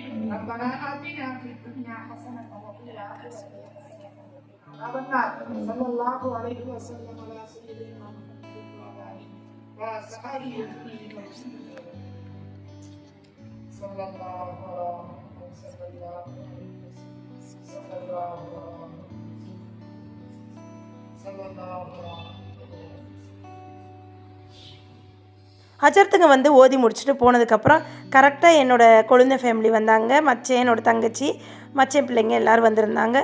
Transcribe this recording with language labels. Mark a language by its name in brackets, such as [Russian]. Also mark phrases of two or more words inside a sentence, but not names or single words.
[Arabic] ربنا آتنا في الدنيا حسنة وفي الآخرة حسنة وقنا عذاب النار. صلى الله عليه وسلم على سيدنا محمد وعلى آله وصحبه أجمعين. صلى الله عليه وسلم. [Tamil] அஜர்த்துங்க வந்து ஓதி முடிச்சுட்டு போனதுக்கப்புறம் கரெக்டாக என்னோடய கொழுந்த ஃபேமிலி வந்தாங்க. என்னோடய தங்கச்சி, மச்சன் பிள்ளைங்க எல்லோரும் வந்திருந்தாங்க.